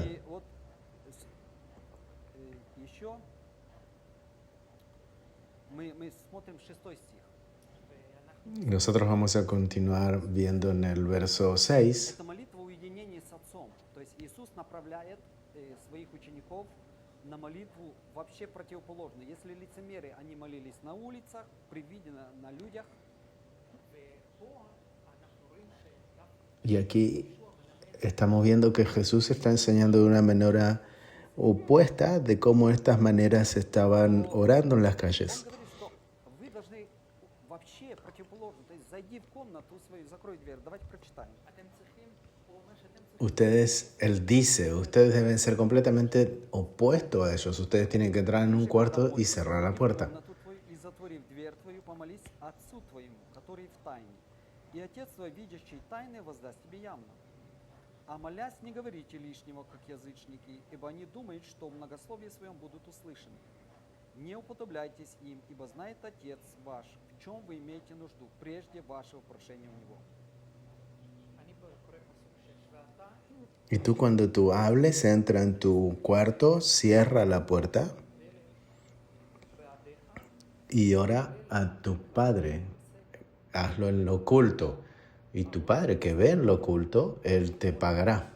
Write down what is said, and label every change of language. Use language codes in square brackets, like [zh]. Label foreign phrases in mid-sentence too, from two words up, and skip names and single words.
[ru] И вот еще мы смотрим 6 стих. [es] Nosotros vamos a continuar viendo en el verso 6. [ru] Это молитва уединения с Отцом. То есть Иисус направляет своих учеников на молитву вообще противоположную. Если лицемеры, они молились на улицах, при виде на людях. [es] Y aquí estamos viendo que Jesús está enseñando de una manera opuesta de cómo estas maneras estaban orando en las [ru] Он [es] calles. [ru] говорит, что вы должны вообще противоположно. То есть зайди в комнату свою, закрой дверь. Давайте прочитаем. [es] Ustedes, Él dice, ustedes deben ser completamente opuestos a ellos. Ustedes tienen que entrar en un cuarto y cerrar la puerta. [ru] Комнату твою и затворив дверь твою, помолись Отцу твоему, который в тайне. И Отец твой, видящий тайны, воздаст тебе явно. А молясь, не говорите лишнего, как язычники, ибо они думают, что в многословии своем будут услышаны. Не уподобляйтесь им, ибо знает Отец ваш, в чем вы имеете нужду, прежде вашего прошения у Него. [es] Y tú cuando tú hables, entra en tu cuarto, cierra la puerta y ora a tu Padre. Hazlo en lo oculto. Y tu Padre que ve en lo oculto, Él te pagará.